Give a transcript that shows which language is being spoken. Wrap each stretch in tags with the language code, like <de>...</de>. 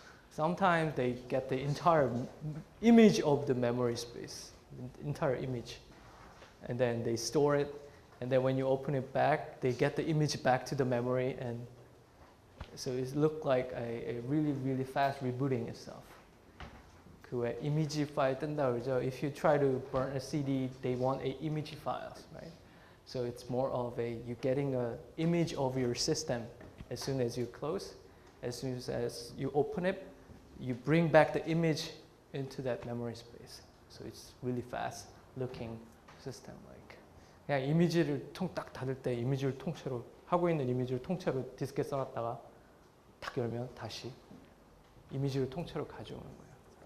<en>Sometimes they get the entire image of the memory space, the entire image, and then they store it, and then when you open it back, they get the image back to the memory, and so it looks like a really, really fast rebooting itself.</en> <ko>그 image file 뜬다 그러죠.</ko> <en>If you try to burn a CD, they want a image files, right? So it's more of you getting an image of your system as soon as you close. As soon as you open it, you bring back the image into that memory space. So it's really fast looking system. Like,</en> <ko>그냥 이미지를 딱 닫을 때 이미지를 통째로 하고 있는 이미지를 통째로 디스크에 써놨다가 탁 열면 다시 이미지를 통째로 가져오는 거예요.</ko>